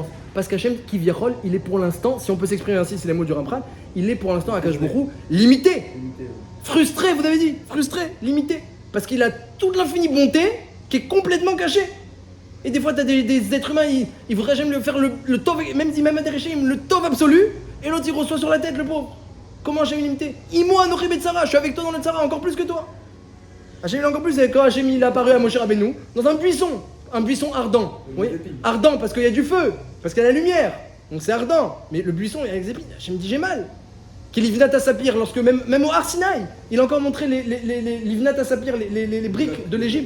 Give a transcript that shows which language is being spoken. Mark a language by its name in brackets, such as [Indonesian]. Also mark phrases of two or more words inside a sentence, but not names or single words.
[French] Parce qu'Hachem, Kiviachol, il est pour l'instant, si on peut s'exprimer ainsi, c'est les mots du Ramchal, il est pour l'instant à [Hebrew] הקדוש ברוך הוא [French] limité. Frustré, vous avez dit, frustré, limité. Parce qu'il a toute l'infinie bonté qui est complètement cachée. Et des fois, tu as des êtres humains, ils voudraient jamais faire le tov, même dit même le tov absolu, et l'autre il reçoit sur la tête, le pauvre. Comment Hachem est limité? [Hebrew] עמו אנכי בצרה, [French] je suis avec toi dans le tzara, encore plus que toi. Hachem il est encore plus, c'est quand Hachem il est apparu à Moshe Rabbeinu, dans un buisson ardent. Oui, ardent parce qu'il y a du feu, parce qu'il y a la lumière, donc c'est ardent. Mais le buisson, il y a les épines. Hachem dit j'ai mal. Qu'il [Hebrew] לבנת הספיר, [French] lorsque même au Har Sinaï, il a encore montré les [Hebrew] לבנת הספיר, [French] les briques de l'Égypte.